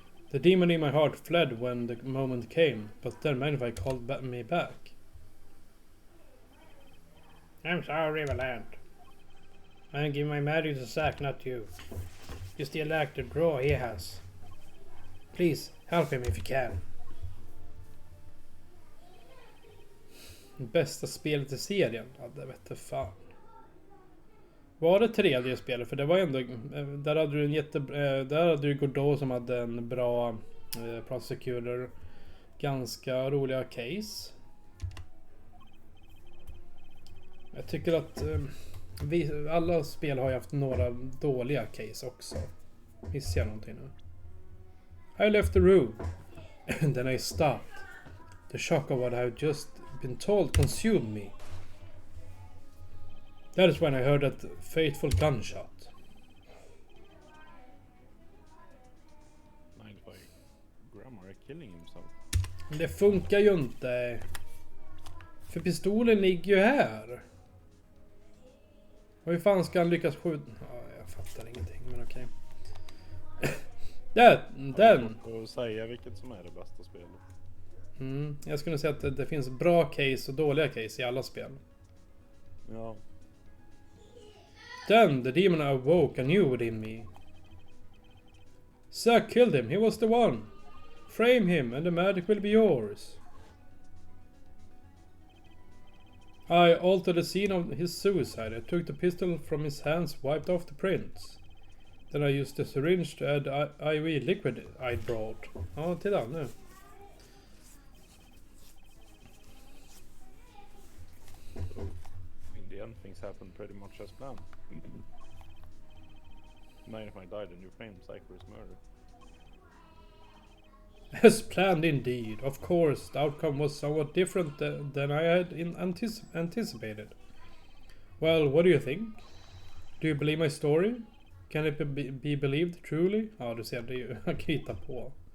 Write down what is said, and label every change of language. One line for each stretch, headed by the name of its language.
English: The demon in my heart fled when the moment came, but then Magnify called me back. I'm sorry, Valant. I give my magic to Zack, not you. You still lack the draw he has. Please, help him if you can.
Swedish: Bästa spelet i serien? Ja, det vet jag fan. Var det tredje spelet? För det var ändå... Där hade du en där hade du Godot som hade en bra prosecutor. Ganska roliga case. Jag tycker att alla spel har ju haft några dåliga case också. Missar jag någonting nu?
English: I left the room. And then I stopped. The shock of what I had just been told consumed me. That is when I heard that fateful gunshot. Mind by Grammar killing himself.
Swedish: Men det funkar ju inte. För pistolen ligger ju här. Och hur fan ska han lyckas skjuta? Ja, jag fattar ingenting, men okej. Den! Och säga vilket som är det bästa spelet. Jag skulle säga att det finns bra case och dåliga case i alla spel. Ja.
English: Then the demon awoke anew within me. Zack killed him, he was the one. Frame him and the magic will be yours. I altered the scene of his suicide. I took the pistol from his hands, wiped off the prints. Then I used the syringe to add IV liquid I brought.
Swedish: Ja, titta nu.
English: So, in the end things happened pretty much as planned. Dynamite died and you framed Cypher's murder. As planned indeed. Of course, the outcome was somewhat different than I had anticipated. Well, what do you think? Do you believe my story? Can it be believed truly?
Swedish: Ja, du ser, det är ju att hitta på.